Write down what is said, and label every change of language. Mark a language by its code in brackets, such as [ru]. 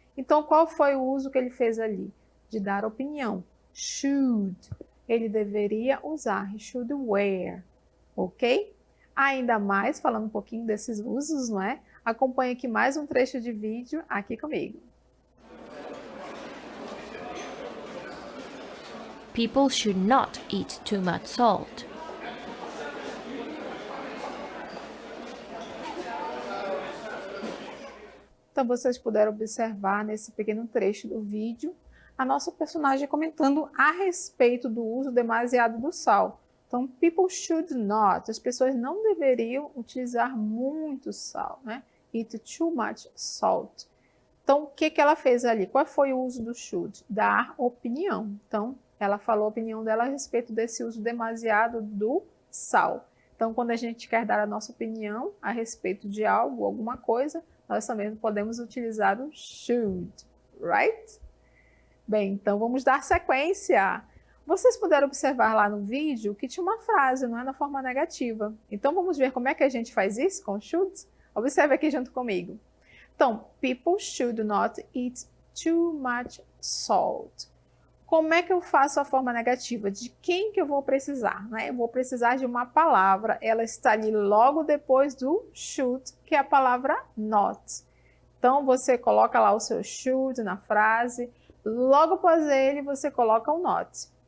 [pt] Então, qual foi o uso que ele fez ali? De dar opinião. Should. Ele deveria usar. [en] He should wear. [pt] Ok? Ainda mais, falando um pouquinho desses usos, não é? Acompanhe aqui mais um trecho de vídeo aqui comigo. [en] People should not eat too much salt. [pt] Então, vocês puderam observar nesse pequeno trecho do vídeo a nossa personagem comentando a respeito do uso demasiado do sal. Então, [en] people should not, [pt] as pessoas não deveriam utilizar muito sal, né? [en] Eat too much salt. [pt] Então, o que ela fez ali? Qual foi o uso do should? Dar opinião. Então, ela falou a opinião dela a respeito desse uso demasiado do sal. Então, quando a gente quer dar a nossa opinião a respeito de algo, alguma coisa, nós também podemos utilizar o should, right? Bem, então vamos dar sequência. Vocês puderam observar lá no vídeo que tinha uma frase, não é, na forma negativa. Então vamos ver como é que a gente faz isso com should? Observe aqui junto comigo. [en] Então, people should not eat too much salt. [pt] Como é que eu faço a forma negativa? De quem que eu vou precisar? Né? Eu vou precisar de uma palavra, ela está ali logo depois do should, que é a palavra not. Então, você coloca lá o seu should na frase, logo após ele você coloca o not.